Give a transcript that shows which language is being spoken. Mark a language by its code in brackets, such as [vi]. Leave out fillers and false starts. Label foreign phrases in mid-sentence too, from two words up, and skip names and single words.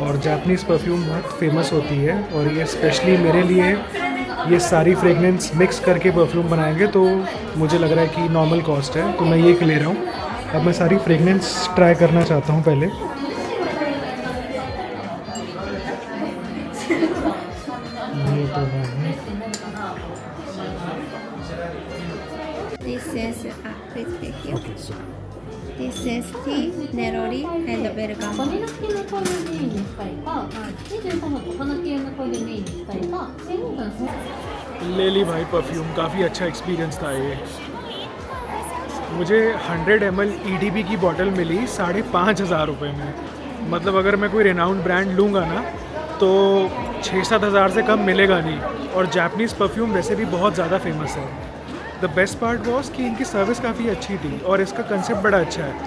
[hi] और [en] Japanese perfume [hi] बहुत फेमस होती है और ये स्पेशली मेरे लिए ये सारी फ्रेगनेंस मिक्स करके परफ्यूम बनाएंगे, तो मुझे लग रहा है कि [en] normal cost [hi] है, तो मैं ये ले रहा हूँ। अब मैं सारी [en] fragrance try [hi] करना चाहता हूँ पहले। ये तो है। [en] This is please take you. This is tea, neroli, and bergamot. [ja] バニラ系の香りでメインにしたいか、23のお花系の香りでメインにしたいか、専門家の [hi] ले ली भाई परफ्यूम, काफ़ी अच्छा एक्सपीरियंस था ये। मुझे 100 ml EDB की बॉटल मिली 5,500 रुपये में। मतलब अगर मैं कोई [en] renowned brand [hi] लूँगा ना तो 6-7 हज़ार से कम मिलेगा नहीं। और [en] Japanese perfume [hi] वैसे भी बहुत ज़्यादा फेमस है। [en] the best part was [hi] कि इनकी सर्विस काफ़ी अच्छी थी और इसका कंसेप्ट बड़ा अच्छा है।